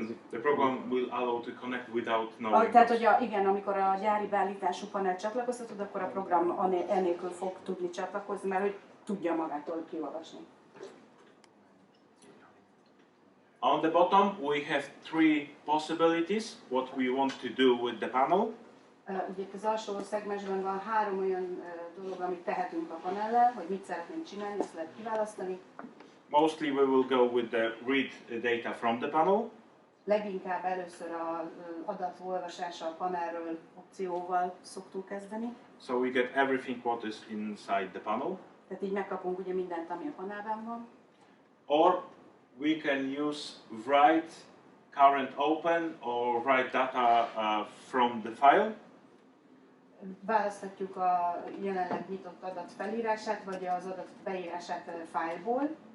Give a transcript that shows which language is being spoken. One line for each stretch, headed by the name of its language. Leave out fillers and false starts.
English: The program will allow to connect without knowing.
Hungarian: Tehát, hogy igen, amikor a gyári beállítású panel csatlakoztatod, akkor a program enélkül fog tudni csatlakozni, mert hogy tudja magától kiolvasni.
English: On the bottom, we have three possibilities what we want to do with the panel.
Hungarian: Ugye itt az alsó szegmensben van 3 olyan dolog, amit tehetünk a panellel, hogy mit szeretnénk csinálni, ezt lehet kiválasztani.
English: Mostly we will go with the read data from the panel.
Hungarian: Leginkább először az adatolvasása a panelről opcióval szoktunk kezdeni.
English: So we get everything what is inside the panel.
Hungarian: Tehát így megkapunk ugye mindent, ami a panelben van.
English: Or we can use write current open or write data from the file.
Hungarian: Választhatjuk a jelenleg nyitott adat felírását, vagy az adat beírását fájlból.